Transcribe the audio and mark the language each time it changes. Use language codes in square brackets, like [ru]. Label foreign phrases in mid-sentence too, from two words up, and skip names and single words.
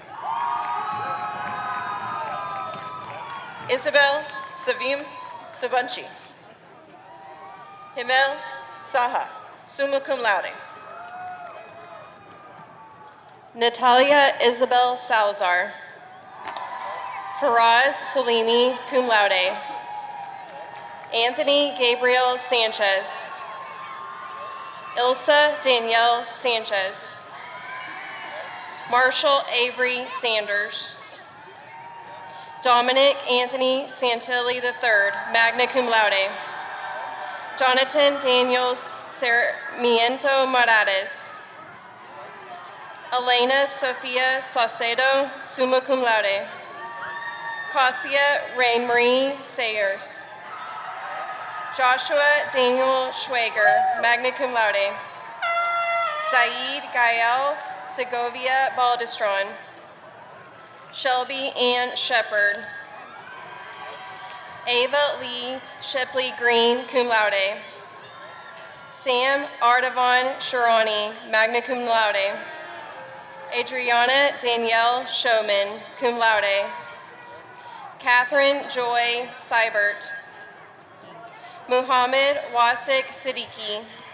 [en] Isabel Savim Savanchi. Himel Saha, [la] summa cum laude. [en] Natalia Isabel Salazar. Faraz Salimi, [la] cum laude. [en] Anthony Gabriel Sanchez. Ilsa Danielle Sanchez. Marshall Avery Sanders. Dominic Anthony Santilli III, [la] magna cum laude. [en] Jonathan Daniels Sarmiento Morales. Elena Sofia Saucedo, [la] summa cum laude. [en] Cassia Rain Marie Sayers. Joshua Daniel Schwager, [la] magna cum laude. [en] Zaid Gael Segovia Baldestron. Shelby Ann Shepard. Ava Lee Shipley Green, [la] cum laude. [en] Sam Ardavan Sharani, [la] magna cum laude. [en] Adriana Danielle Showman, [la] cum laude. [en] Catherine Joy Seibert. Muhammad Wasik Siddiqui.